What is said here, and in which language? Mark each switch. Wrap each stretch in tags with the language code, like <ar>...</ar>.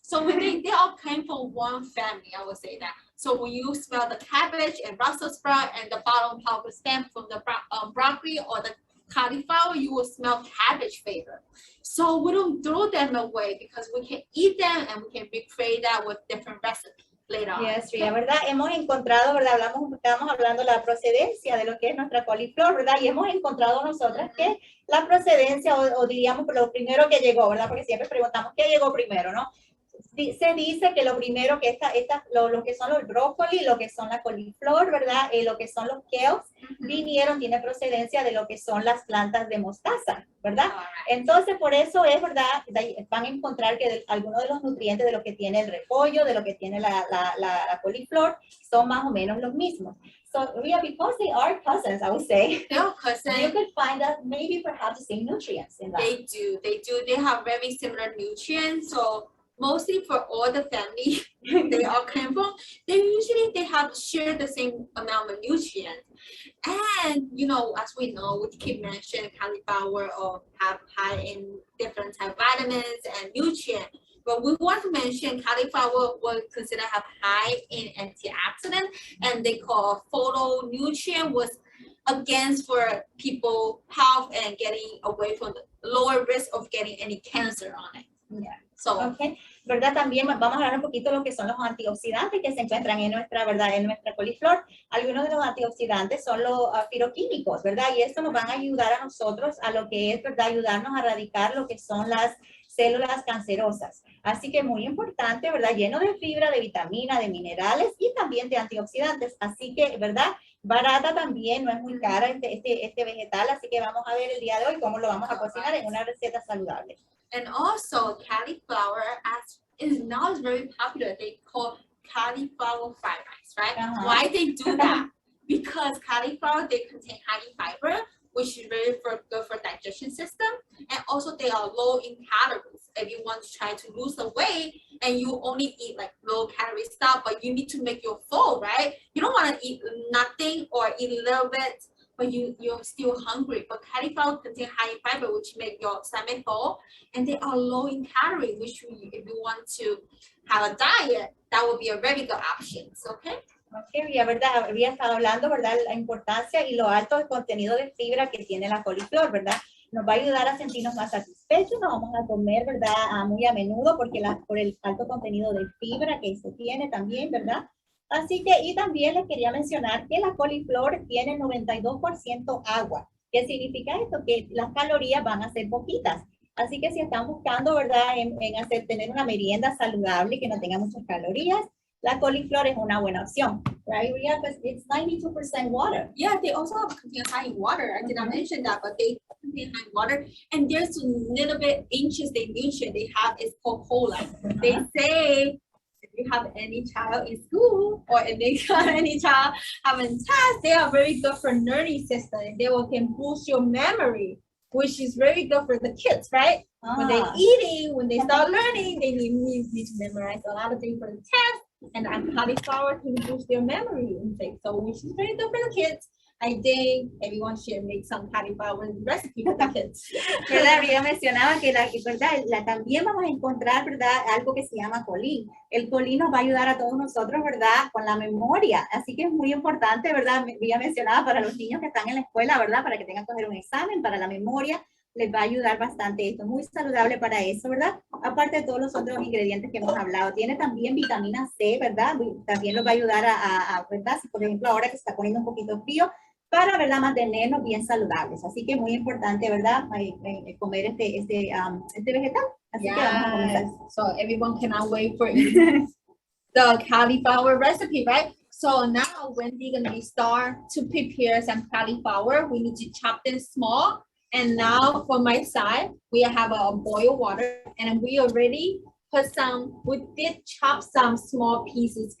<en>So when they all came from one family, I would say that. So when you smell the cabbage and Brussels sprout and the bottom part of the stem from the broccoli or the cauliflower, you will smell cabbage flavor. So we don't throw them away because we can eat them and we can recreate that with different recipes. Yes,</en> <es>Ria, ¿verdad? Hemos encontrado, ¿verdad? Estamos hablando de la procedencia de lo que es nuestra coliflor, ¿verdad? Y hemos encontrado nosotras que la procedencia, o diríamos lo primero que llegó, ¿verdad? Porque siempre preguntamos qué llegó primero, ¿no? Se dice que lo primero que lo que son los brócoli, lo que son la coliflor, ¿verdad? Lo que son los kales, tiene procedencia de lo que son las plantas de mostaza, ¿verdad? Entonces, por eso es, ¿verdad? Van a encontrar que algunos de los nutrientes de lo que tiene el repollo, de lo que tiene la coliflor, son más o menos los mismos.</es> <en>So, Ria, because they are cousins, I would say, they are cousins. You could find that maybe perhaps the same nutrients in that. They do. They have very similar nutrients. So mostly for all the family they all came from, they have shared the same amount of nutrients. And you know, as we know, we keep mentioning cauliflower or have high in different type of vitamins and nutrients. But we want to mention cauliflower was considered have high in antioxidant, and they call phytonutrient was against for people health and getting away from the lower risk of getting any cancer on it. Yeah. So, Okay.</en> <es>¿Verdad? También vamos a hablar un poquito de lo que son los antioxidantes que se encuentran en nuestra, ¿verdad? En nuestra coliflor. Algunos de los antioxidantes son los fitoquímicos, ¿verdad? Y esto nos van a ayudar a nosotros a lo que es, ¿verdad? Ayudarnos a erradicar lo que son las células cancerosas. Así que muy importante, ¿verdad? Lleno de fibra, de vitamina, de minerales y también de antioxidantes. Así que, ¿verdad? Barata también, no es muy cara este vegetal. Así que vamos a ver el día de hoy cómo lo vamos a cocinar en una receta saludable.</es> <en>and also cauliflower as is now is very popular. They call cauliflower fried rice, right? Why they do that? Because cauliflower, they contain high fiber, which is very good for digestion system, and also they are low in calories. If you want to try to lose the weight and you only eat like low calorie stuff, but you need to make your full, right? You don't want to eat nothing or eat a little bit, but you're still hungry. But cauliflower contain high fiber, which make your stomach full, and they are low in calorie, which if you want to have a diet, that would be a very good option. Okay.</en> <es>Okay, ya verdad, había estado hablando, ¿verdad? La importancia y lo alto del contenido de fibra que tiene la coliflor, ¿verdad? Nos va a ayudar a sentirnos más satisfechos, nos vamos a comer, ¿verdad? Muy a menudo porque por el alto contenido de fibra que se tiene también, ¿verdad? Así que, y también les quería mencionar que la coliflor tiene 92% agua. ¿Qué significa esto? Que las calorías van a ser poquitas. Así que si están buscando, ¿verdad? En tener una merienda saludable que no tenga muchas calorías, la coliflor es una buena opción,</es> <en>right? Yeah, because it's 92% water. Yeah, they also contain high water. I did not mention that, but they contain high water. And there's a little bit interesting nutrient they have is called folate. They say if you have any child in school or if they got any child having tests, they are very good for learning system. They will can boost your memory, which is very good for the kids, right? When they're eating, when they start learning, they need to memorize a lot of things for the test. And cauliflower can boost their memory intake, so which is very good for the kids. I think everyone should make some cauliflower recipe for the kids.</en> <es>¿Verdad? Ya mencionaba que ¿verdad? También vamos a encontrar, ¿verdad? Algo que se llama colín. El colín nos va a ayudar a todos nosotros, ¿verdad? Con la memoria. Así que es muy importante, ¿verdad? Ya mencionaba para los niños que están en la escuela, ¿verdad? Para que tengan que hacer un examen, para la memoria. Les va a ayudar bastante esto, muy saludable para eso, ¿verdad? Aparte de todos los otros ingredientes que hemos hablado. Tiene también vitamina C, ¿verdad? También nos va a ayudar ¿verdad? Si por ejemplo ahora que se está poniendo un poquito frío, para, ¿verdad? Mantenernos bien saludables. Así que es muy importante, ¿verdad? Comer este vegetal. Así que vamos a comenzar.</es> <en>So everyone cannot wait for the cauliflower recipe, right? So now when we're gonna start to prepare some cauliflower, we need to chop them small. And now for my side, we have a boil water and we already we did chop some small pieces.</en>